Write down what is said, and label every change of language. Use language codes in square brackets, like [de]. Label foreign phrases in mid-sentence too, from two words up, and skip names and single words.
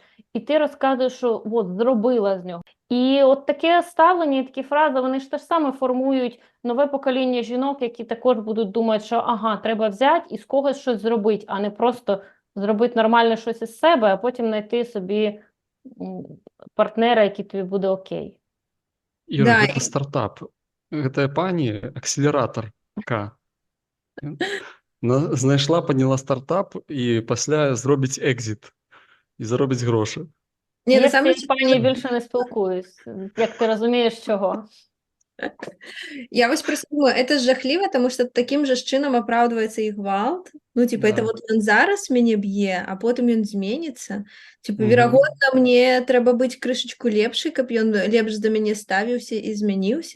[uk] І ти розказуєш, що зробила з нього. І от таке ставлення, такі фрази, вони ж теж саме формують нове покоління жінок, які також будуть думати, що треба взяти і з когось щось зробити, а не просто зробити нормальне щось із себе, а потім знайти собі партнера, який тобі буде окей. Іра, Да, [be] гэта стартап. Гэтая пані акселератарка. Знайшла, падняла стартап і пасля зробіць екзіт і заробіць грошы. [uk] Ні, на Я з [ru] самом [uk] цією пані більше не спілкуюсь, як ти розумієш, чого. я ось просто думаю, це ж жахливо, тому що таким же чином оправдується і гвалт. Да. Це він зараз мене б'є, а потім він зміниться. Мгм. Вірогодно, мені треба бути кришечку лепший, каб він лепш до мене ставився і змінився.